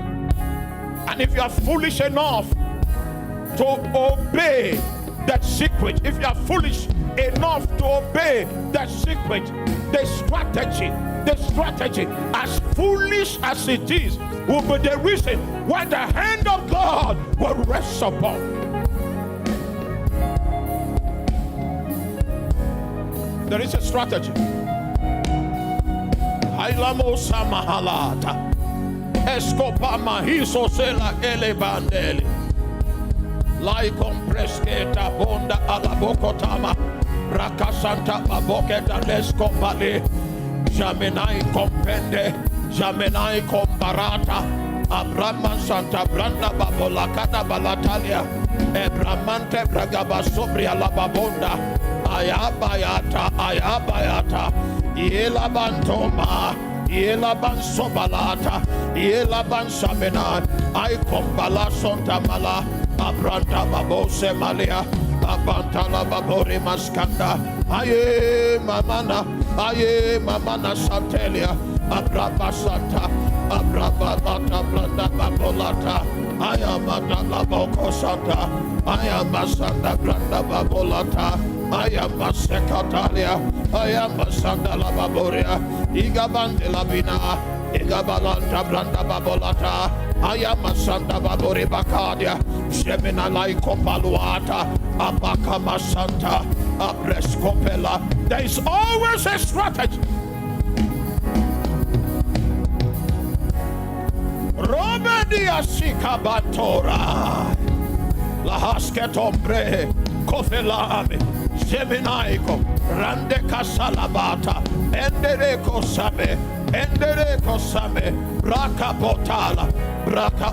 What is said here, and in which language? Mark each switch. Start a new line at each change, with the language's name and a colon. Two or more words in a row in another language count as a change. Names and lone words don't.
English: And if you are foolish enough to obey that secret, if you are foolish enough to obey that secret, the strategy, as foolish as it is, will be the reason why the hand of God will rest upon. There is a strategy. Ailamo Samahalata. Escopa Mahiso Sela Elebandeli. Lai Compresketa Bonda Alabokotama. Rakasanta Baboketa Lescopale. Jamenai Compende. Jamenai Comparata. Abrahman Santa Branda Babolakada Balatalia. Ebramante Bragaba Sobria Lababonda. Ayabayata, Ayabayata. Yelabantoma. Yelaban Sobalata. Yelaban Samena. I Compala Santa Mala. Abranta Babose Malia. Abantala Babori Maskanda. Aye Mamana. Aye Mamana Santelia. Abraba Santa. Abrabalata Branda Babolata. I am Adala Boko Santa. I am a Santa Branda Babolata. I am a Secatalia. I am a Sandala Baboria. Igabandela Bina. Igabalanta Branda Babolata. I am a Santa Babori Bacadia. Semina Laiko Paluata. Abakama Santa. Abrescopela. There is always a strategy. Robedia Sikabatora Lahasketombre Kofelame Seminaiko Rande Casalabata Endereko Same Braka Botala Braka